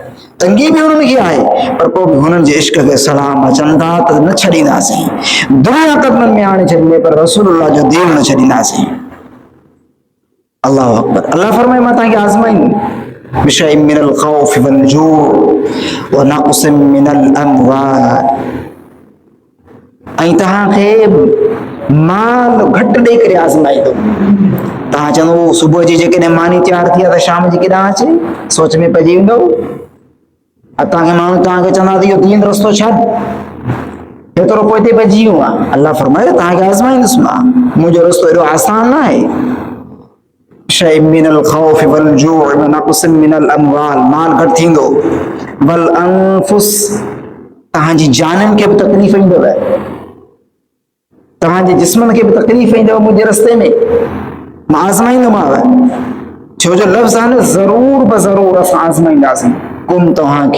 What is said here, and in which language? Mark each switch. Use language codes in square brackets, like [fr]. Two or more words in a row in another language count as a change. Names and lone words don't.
[sd] तंगी बि हुननि खे आहे, पर पोइ बि हुननि जे इश्क खे सलाम अचनि था त न छॾींदासीं, दुनिया क़दमनि में आणे छॾींदे, पर रसूलुल्लाह जो दीन न छॾींदासीं। [ar] الله أكبر. [sd] अल्लाह फरमाए मां तव्हांखे आज़माईंदुमि [ar] بشيء من الخوف والجوع ونقص من الأموال, [sd] ऐं तव्हांखे माल घटि ॾेई करे आज़माईंदुमि। तव्हां चवंदो सुबुह जी जेकॾहिं मानी तयारु थी आहे त शाम जी केॾांहुं अचे, सोच में पइजी वेंदव। तव्हांखे माण्हू तव्हांखे चवंदा त इहो दीन रस्तो छॾ, हेतिरो पोइ ते पइजी वियो आहे। अल्लाह फरमाए तव्हांखे आज़माईंदुसि मां, मुंहिंजो रस्तो एॾो आसान न आहे। [ar] شيء من الخوف والجوع ونقص من الأموال, [sd] माल घटि थींदो, [ar] والأنفس, [sd] तव्हांजी जाननि खे बि तकलीफ़ ईंदव, तव्हांजे जिस्मनि खे बि तकलीफ़ ईंदव मुंहिंजे रस्ते में, मां आज़माईंदोमांव। छो जो लफ़्ज़ आहे न ज़रूर ब ज़रूर असां आज़माईंदासीं कुम तव्हांखे।